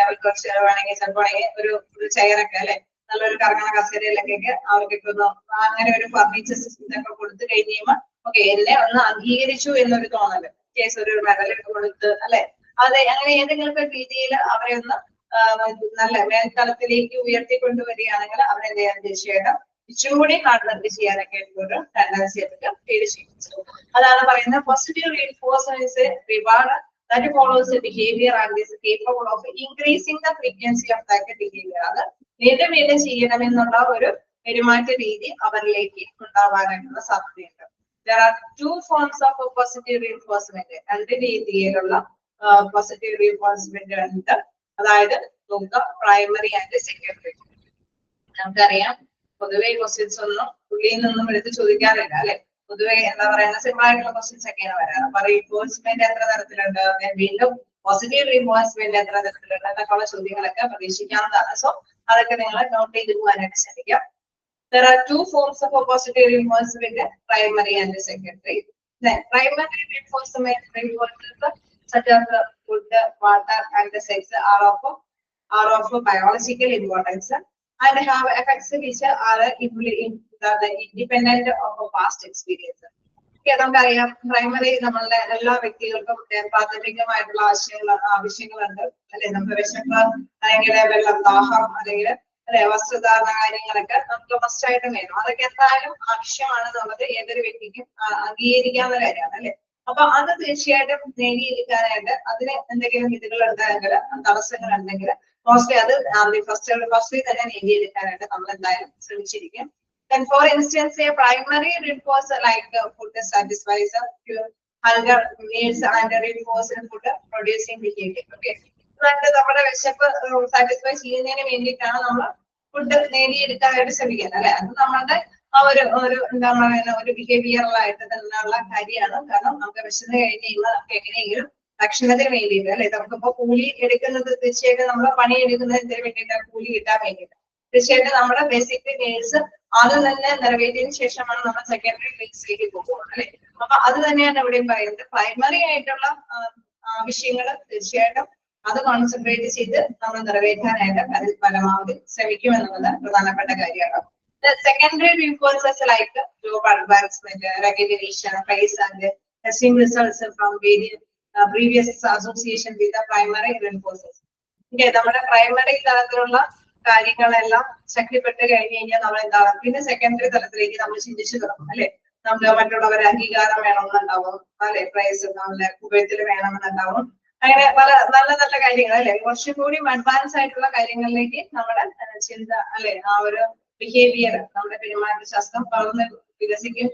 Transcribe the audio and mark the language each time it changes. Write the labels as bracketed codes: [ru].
[ml] അവർക്ക് കുറച്ച് വേണമെങ്കിൽ ചിലപ്പോൾ ഒരു ചെയറൊക്കെ, അല്ലെ, നല്ലൊരു കറങ്ങണ കസേരയിലൊക്കെ അവർക്കൊക്കെ ഒന്ന് അങ്ങനെ ഒരു ഫർണിച്ചർ ഇതൊക്കെ കൊടുത്തു കഴിഞ്ഞ് കഴിയുമ്പോൾ ഓക്കെ എന്നെ ഒന്ന് അംഗീകരിച്ചു എന്നൊരു തോന്നല്, കേസ് ഒരു മെഡലൊക്കെ കൊടുത്ത്, അല്ലെ? അതെ, അങ്ങനെ ഏതെങ്കിലും രീതിയിൽ അവരെ ഒന്ന് നല്ല മേൽത്തലത്തിലേക്ക് ഉയർത്തിക്കൊണ്ടുവരികയാണെങ്കിൽ അവരെന്ത് ചെയ്യാൻ തീർച്ചയായിട്ടും ഇച്ചുകൂടി ഹാർഡ് വർക്ക് ചെയ്യാനൊക്കെ ഒരു ടെൻഡൻസി ഒക്കെ ഫീൽ ചെയ്യും. അതാണ് പറയുന്നത് positive reinforcement reward [en] that follows the behavior and is capable of increasing the frequency of that behavior. [ml] അത് വീണ്ടും ചെയ്യണമെന്നുള്ള ഒരു പെരുമാറ്റ രീതി അവരിലേക്ക് ഉണ്ടാവാനായിട്ടുള്ള സാധ്യതയുണ്ട്. [en] There are 2 forms of positive reinforcement. [ml] 2 രീതിയിലുള്ള പോസിറ്റീവ് റീഇൻഫോഴ്സ്മെന്റ് ഉണ്ട്, അതായത് പ്രൈമറി ആൻഡ് സെക്കൻഡറി. നമുക്കറിയാം പൊതുവെ ക്വസ്റ്റ്യൻസ് ഒന്നും പുള്ളിയിൽ നിന്നും എടുത്ത് ചോദിക്കാറില്ല, അല്ലെ? പൊതുവെ എന്താ പറയുക സിമ്പിൾ ആയിട്ടുള്ള ക്വസ്റ്റ്യൻസ് ഒക്കെയാണ് വരാറ്. അപ്പൊ റീഇൻഫോഴ്സ്മെന്റ് എത്ര തരത്തിലുണ്ട്, വീണ്ടും പോസിറ്റീവ് റീഇൻഫോഴ്സ്മെന്റ് എത്ര തരത്തിലുണ്ട് എന്നൊക്കെയുള്ള ചോദ്യങ്ങളൊക്കെ പ്രതീക്ഷിക്കാവുന്നതാണ്. സോ അതൊക്കെ നിങ്ങൾ നോട്ട് ചെയ്ത് പോകാനായിട്ട് ശ്രമിക്കാം. [en] There are 2 forms of positive reinforcement, primary and secondary. Then primary reinforcement such as food, water and sex are of biological importance and have effects which are independent of past experience. [ml] നമുക്കറിയാം primary നമ്മളുടെ എല്ലാ വ്യക്തികൾക്കും പ്രാഥമികമായിട്ടുള്ള ആവശ്യങ്ങളുണ്ട്, അല്ലെ? നമുക്ക് വിശപ്പ് അല്ലെങ്കിൽ വെള്ളം, ദാഹം, അല്ലെങ്കിൽ അല്ലെ വസ്ത്രധാരണ കാര്യങ്ങളൊക്കെ നമുക്ക് മസ്റ്റായിട്ടും വേണം. അതൊക്കെ എന്തായാലും ആവശ്യമാണെന്നുള്ളത് ഏതൊരു വ്യക്തിക്കും അംഗീകരിക്കാവുന്ന കാര്യമാണ്, അല്ലെ? അപ്പൊ അത് തീർച്ചയായിട്ടും നേടിയെടുക്കാനായിട്ട് അതിന് എന്തെങ്കിലും ഇതുകൾ ഉണ്ടെങ്കിൽ തടസ്സങ്ങൾ ഉണ്ടെങ്കിൽ മോസ്റ്റ്ലി അത് ഫസ്റ്റ് തന്നെ നേടിയെടുക്കാനായിട്ട് നമ്മൾ എന്തായാലും ശ്രമിച്ചിരിക്കും. [en] Then for instance, a primary reinforcer like food satisfies hunger needs and reinforced food producing behavior. Okay. [ml] നമ്മുടെ വിശപ്പ് സാറ്റിസ്ഫൈ ചെയ്യുന്നതിന് വേണ്ടിയിട്ടാണ് നമ്മൾ ഫുഡ് നേടിയെടുക്കാനായിട്ട് ശ്രമിക്കുന്നത് അല്ലെ. അത് നമ്മളുടെ ആ ഒരു എന്താ പറയുന്ന ഒരു ബിഹേവിയറലായിട്ട് തന്നെയുള്ള കാര്യമാണ്. കാരണം നമുക്ക് വിശന്ന് കഴിഞ്ഞ് കഴിയുമ്പോൾ നമുക്ക് എങ്ങനെയെങ്കിലും ഭക്ഷണത്തിന് വേണ്ടിയിട്ട് അല്ലെ. നമുക്കിപ്പോ കൂലി എടുക്കുന്നത് തീർച്ചയായിട്ടും നമ്മൾ പണി എടുക്കുന്നതിന് വേണ്ടിയിട്ടാണ്, കൂലി കിട്ടാൻ വേണ്ടിയിട്ട്. തീർച്ചയായിട്ടും നമ്മുടെ ബേസിക് നീഡ്സ് ആദ്യം തന്നെ നിറവേറ്റിയതിനു ശേഷമാണ് നമ്മൾ സെക്കൻഡറി നീഡ്സിലേക്ക് പോകുന്നത് അല്ലെ. അപ്പൊ അത് തന്നെയാണ് ഇവിടെയും പറയുന്നത്. പ്രൈമറി ആയിട്ടുള്ള ആവശ്യങ്ങൾ തീർച്ചയായിട്ടും അത് കോൺസെൻട്രേറ്റ് ചെയ്ത് നമ്മൾ നിറവേറ്റാനായിട്ട് അതിൽ പരമാവധി ശ്രമിക്കുമെന്നുള്ളത് പ്രധാനപ്പെട്ട കാര്യമാണ്. [en] The secondary reinforcers like job advancement, recognition, praise and testing results from various previous association with the primary reinforcers. [ml] Okay, നമ്മുടെ പ്രൈമറി തലത്തിലുള്ള കാര്യങ്ങളെല്ലാം ശക്തിപ്പെട്ട് കഴിഞ്ഞ് കഴിഞ്ഞാൽ നമ്മൾ എന്താണ് പിന്നെ സെക്കൻഡറി തലത്തിലേക്ക് നമ്മൾ ചിന്തിച്ചു തുടങ്ങും അല്ലെ. നമുക്ക് മറ്റുള്ളവരെ അംഗീകാരം വേണമെന്നുണ്ടാവും അല്ലെ, പ്രൈസ് നമ്മുടെ ഉപയോഗത്തിൽ വേണമെന്നുണ്ടാവും. അങ്ങനെ പല നല്ല നല്ല കാര്യങ്ങൾ അല്ലെ, കുറച്ചും കൂടി അഡ്വാൻസ് ആയിട്ടുള്ള കാര്യങ്ങളിലേക്ക് നമ്മുടെ ചിന്ത അല്ലെ, ആ ഒരു ബിഹേവിയർ, നമ്മുടെ പെരുമാറ്റശാസ്ത്രം വളർന്ന് വികസിക്കും.